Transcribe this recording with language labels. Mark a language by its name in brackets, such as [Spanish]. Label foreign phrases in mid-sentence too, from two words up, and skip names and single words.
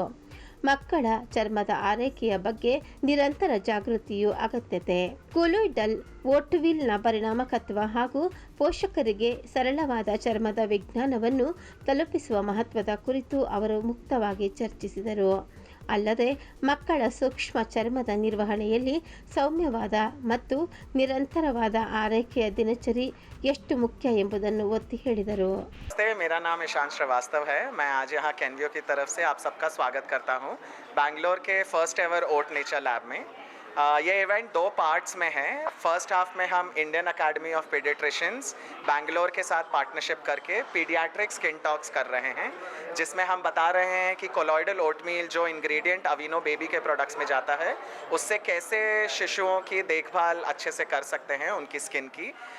[Kannada] ಮಕ್ಕಳ ಚರ್ಮದ ಆರೈಕೆಯ ಬಗ್ಗೆ ನಿರಂತರ ಜಾಗೃತಿಯು ಅಗತ್ಯತೆ, ಕೊಲೊಯ್ಡಲ್ ಓಟ್ವಿಲ್ನ ಪರಿಣಾಮಕತ್ವ ಹಾಗೂ ಪೋಷಕರಿಗೆ ಸರಳವಾದ ಚರ್ಮದ ವಿಜ್ಞಾನವನ್ನು ತಲುಪಿಸುವ ಮಹತ್ವದ ಕುರಿತು ಅವರು ಮುಕ್ತವಾಗಿ ಚರ್ಚಿಸಿದರು. ಅಲ್ಲದೆ ಮಕ್ಕಳ ಸೂಕ್ಷ್ಮ ಚರ್ಮದ ನಿರ್ವಹಣೆಯಲ್ಲಿ ಸೌಮ್ಯವಾದ ಮತ್ತು ನಿರಂತರವಾದ ಆರೈಕೆಯ ದಿನಚರಿ ಎಷ್ಟು ಮುಖ್ಯ ಎಂಬುದನ್ನು ಒತ್ತಿ ಹೇಳಿದರು. [Hindi] मेरा नाम ईशान श्रीवास्तव है. मैं आज यहाँ कैनवियो की तरफ से आप सबका स्वागत करता हूँ बैंगलोर के [English] first ever [Hindi] ओट नेचर लैब में. ये इवेंट 2 पार्ट्स में है. [English] first half [Hindi] में हम इंडियन अकेडमी ऑफ पीडियाट्रिशियंस बैंगलोर के साथ पार्टनरशिप करके [English] pediatric skin talks [Hindi] कर रहे हैं, जिसमें हम बता रहे हैं कि [English] colloidal oatmeal [Hindi] जो इंग्रेडिएंट अविनो बेबी के प्रोडक्ट्स में जाता है, उससे कैसे शिशुओं की देखभाल अच्छे से कर सकते हैं उनकी स्किन की.